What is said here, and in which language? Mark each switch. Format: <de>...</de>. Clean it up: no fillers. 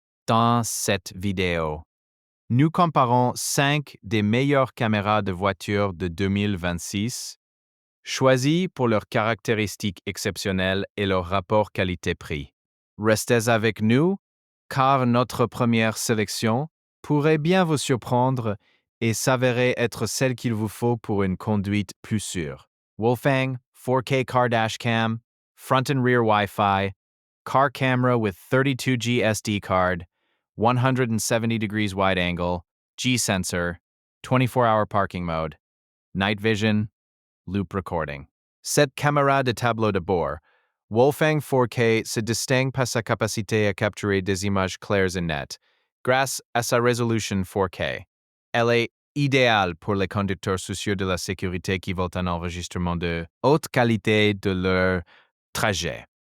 <fr>Dans cette vidéo, nous comparons 5 des meilleures caméras de voiture de 2026, choisies pour leurs caractéristiques exceptionnelles et leur rapport qualité-prix. Restez avec nous, car notre première sélection pourrait bien vous surprendre et s'avérer être celle qu'il vous faut pour une conduite plus sûre.</fr> <en>WOLFANG 4K car dash cam, front and rear Wi-Fi, car camera with 32G SD card, 170 degrees wide angle, G sensor, 24-hour parking mode, night vision, loop recording.</en> <fr>Cette caméra de tableau de bord, WOLFANG 4K se distingue par sa capacité à capturer des images claires et nettes, grâce à sa résolution 4K. Elle est idéale pour les conducteurs soucieux de la sécurité qui veulent un enregistrement de haute qualité de leur trajet.</fr>